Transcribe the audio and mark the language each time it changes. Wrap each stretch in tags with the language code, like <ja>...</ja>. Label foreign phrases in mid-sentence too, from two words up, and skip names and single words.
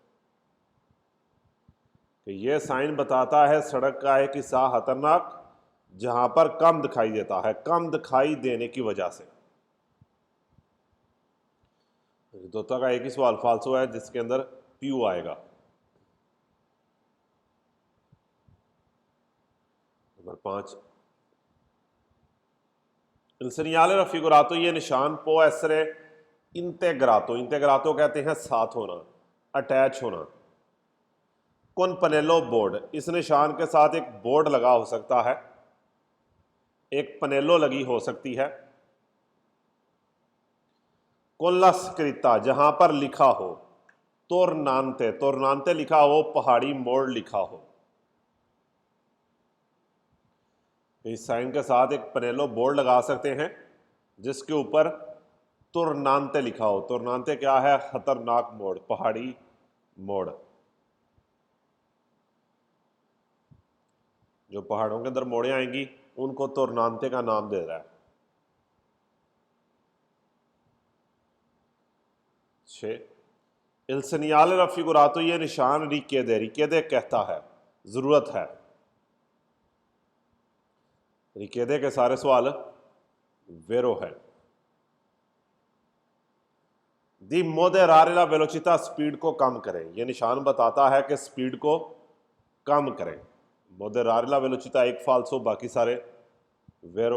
<hi>कि ये साइन बताता है सड़क का एक हिस्सा खतरनाक जहां पर कम दिखाई देता है, कम दिखाई देने की वजह से। रिदोता का एक ही सवाल फाल्सो है जिसके अंदर प्यू आएगा। नंबर 5,</hi> <it>il segnale raffigurato</it> <hi>ये निशान</hi> <it>può essere integrato, integrato</it> <hi>कहते हैं साथ होना, अटैच होना,</hi> <it>con pannello</it> <hi>बोर्ड, इस निशान के साथ एक बोर्ड लगा हो सकता है, एक पनेलो लगी हो सकती है,</hi> <it>con la scritta</it> <hi>जहां पर लिखा हो,</hi> <it>tornante, tornante</it> <hi>लिखा हो, पहाड़ी मोड़ लिखा हो। इस साइन के साथ एक पनेलो बोर्ड लगा सकते हैं जिसके ऊपर तुरनांते लिखा हो, तुरनांते क्या है, खतरनाक मोड़, पहाड़ी मोड़, जो पहाड़ों के अंदर मोड़ें आएंगी उनको तुरनांते का नाम दे रहा है। 6,</hi> <it>il segnale raffigurato</it> <hi>ये निशान</hi> <it>richiede, richiede</it> <hi>कहता है जरूरत है, रिकेदे के सारे सवाल वेरो है।</hi> <it>di moderare la velocità,</it> <hi>स्पीड को कम करें, यह निशान बताता है कि स्पीड को कम करें,</hi> <it>moderare la velocità</it> <hi>एक फाल्सो, बाकी सारे वेरो।</hi>